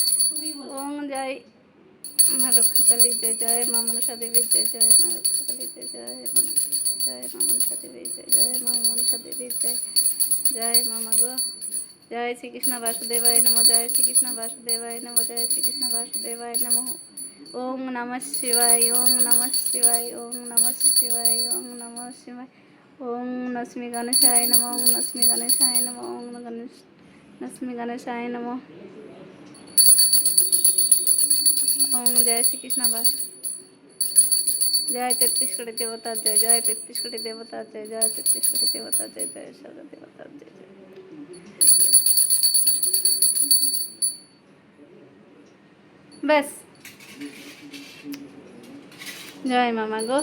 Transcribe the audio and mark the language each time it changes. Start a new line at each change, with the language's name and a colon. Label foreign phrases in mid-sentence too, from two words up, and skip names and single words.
Bangla: ওং জয় মা রক্ষাকালী, জয় জয় মা মনসা দেবীর, জয় জয় মা রক্ষাকালী, জয় জয় মা, জয় মা মনসা দেবীর, জয় জয় মা মনসা দেবীর, জয় জয় মা মাগো।
Sanskrit: জয় শ্রীকৃষ্ণ বাসুদেবায় নমঃ, জয় শ্রীকৃষ্ণ বাসুদেবায় নমঃ, জয় শ্রীকৃষ্ণ বাসুদেবায় নমঃ। ওং নমঃ শিবায়, ওং নমঃ শিবায়, ওং নমঃ শিবায়, ওং নমঃ শিবায়। ওং নস্মি গণেশায় নমঃ, ওং নস্মি গণেশায় নমঃ, ওং নস্মি গণেশায় নমঃ।
Bangla: ওং জয় শ্রীকৃষ্ণ বাস, জয় 33 কোটি দেবতার জয়, জয় 33 কোটি দেবতার জয়, জয় 33 কোটি দেবতার জয়, জয় সর্ব দেবতার জয় জয়। ব্যাস, জয় মামা গো।